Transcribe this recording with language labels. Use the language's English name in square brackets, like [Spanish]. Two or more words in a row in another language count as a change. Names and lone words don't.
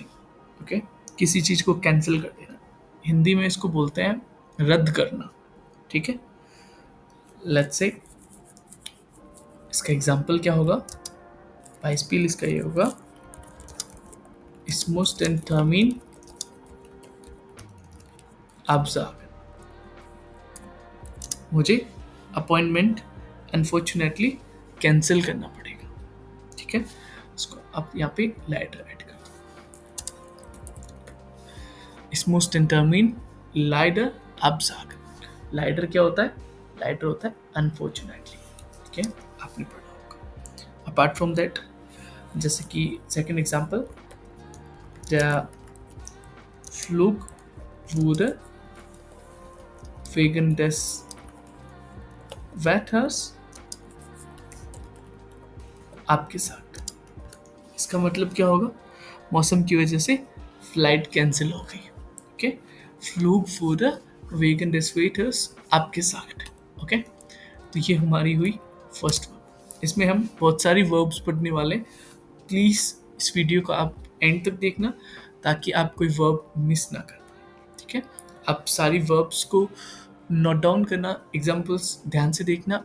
[Hindi] ओके, किसी चीज को कैंसिल कर देना. हिंदी में इसको बोलते हैं रद्द करना. ठीक है, [English] let's say [Hindi] इसका एग्जाम्पल क्या होगा? बाइस्पील इसका ये होगा [German] ich muss den Termin absagen. [Hindi] मुझे [English] appointment unfortunately [Hindi] कैंसिल करना पड़ेगा. ठीक है, इसको अब यहाँ पे लाइडर ऐड कर दो. [German] ich muss den Termin leider absagen. [Hindi] लाइडर क्या होता है? लाइडर होता है अनफॉर्चुनेटली. ठीक है, आपने पढ़ा होगा. [English] apart from that, [Hindi] जैसे कि [English] second example, [German] der Flug wurde wegen des Wetters abgesagt. [Hindi] इसका मतलब क्या होगा? मौसम की वजह से फ्लाइट कैंसिल हो गई. ओके, [German] Flug wurde wegen des Wetters abgesagt. [Hindi] ओके, तो ये हमारी हुई [English] first verb. [Hindi] इसमें हम बहुत सारी वर्ब्स पढ़ने वाले. प्लीज़ इस वीडियो को आप एंड तक देखना ताकि आप कोई वर्ब मिस ना कर पाए. ठीक है, आप सारी वर्ब्स को [English] note down [Hindi] करना, एग्जांपल्स ध्यान से देखना.